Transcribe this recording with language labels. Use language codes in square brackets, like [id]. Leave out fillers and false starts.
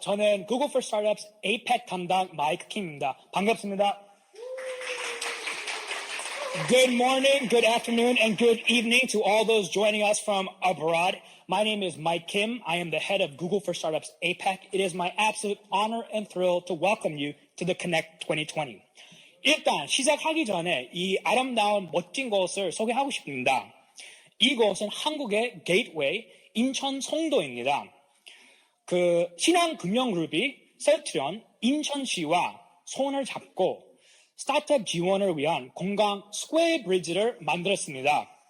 [ko] 저는 Google for Startups APAC 담당 마이크 킴입니다. 반갑습니다. [en] Good morning, good afternoon, and good evening to all those joining us from abroad. My name is Mike Kim. I am the head of Google for Startups APAC. It is my absolute honor and thrill to welcome you to the Connect 2020. [ko] 일단 시작하기 전에 이 아름다운 멋진 곳을 소개하고 싶습니다. 이곳은 한국의 게이트웨이 인천 송도입니다. 신한금융그룹이 셀트리온 인천시와 손을 잡고 스타트업 지원을 위한 공강 스퀘어 브리지를 만들었습니다.